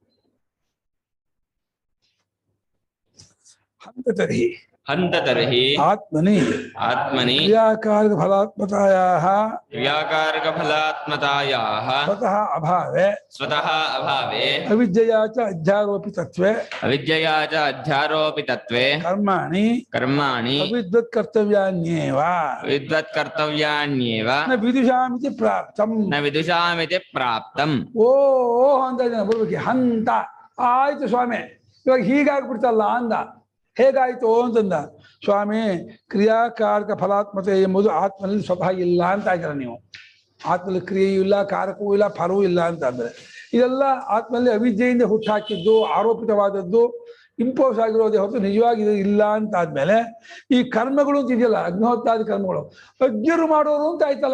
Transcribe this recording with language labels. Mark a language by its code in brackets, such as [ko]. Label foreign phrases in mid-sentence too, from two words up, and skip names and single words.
[sa] ಹಂತ ತರ್ಹಿ ಆತ್ಮನಿ ಕ್ರಿಯಾಕಾರಕ ಫಲಾತ್ಮತಾಯಾಃ ಸ್ವತಃ ಅಭಾವೆ ಅವಿದ್ಯೆಯಾ ಚ ಅಧ್ಯಾರೋಪಿತತ್ವೇ ಕರ್ಮಾಣಿ ಅವಿದ್ವತ್ಕರ್ತವ್ಯಾನ್ಯೇವ ನ ವಿದುಷಾಮಿತಿ ಪ್ರಾಪ್ತಂ. [kn] ಓ ಅಂತ ಬರ್ಬೇಕು. ಹಂತ ಆಯ್ತು ಸ್ವಾಮಿ, ಇವಾಗ ಹೀಗಾಗ್ಬಿಡ್ತಲ್ಲ ಅಂದ. ಹೇಗಾಯ್ತು ಅಂತಂದ. ಸ್ವಾಮಿ, ಕ್ರಿಯಾಕಾರಕ ಫಲಾತ್ಮತೆ ಎಂಬುದು ಆತ್ಮನಲ್ಲಿ ಸ್ವತಃ ಇಲ್ಲ ಅಂತ ಇದ್ದೀರ ನೀವು. ಆತ್ಮಲ್ಲಿ ಕ್ರಿಯೆಯೂ ಇಲ್ಲ, ಕಾರಕವೂ ಇಲ್ಲ, ಫಲವೂ ಇಲ್ಲ ಅಂತ ಅಂದ್ರೆ ಇದೆಲ್ಲ ಆತ್ಮಲ್ಲಿ ಅವಿದ್ಯೆಯಿಂದ ಹುಟ್ಟಾಕಿದ್ದು, ಆರೋಪಿತವಾದದ್ದು, ಇಂಪೋಸ್ ಆಗಿರೋದೇ ಹೊರತು ನಿಜವಾಗಿ ಇದು ಇಲ್ಲ ಅಂತ ಆದ್ಮೇಲೆ ಈ ಕರ್ಮಗಳು ಅಂತ ಇದೆಯಲ್ಲ, ಅಗ್ನಿಹೋತ್ರಾದಿ ಕರ್ಮಗಳು ಅಜ್ಞರು ಮಾಡೋರು ಅಂತ ಆಯ್ತಲ್ಲ.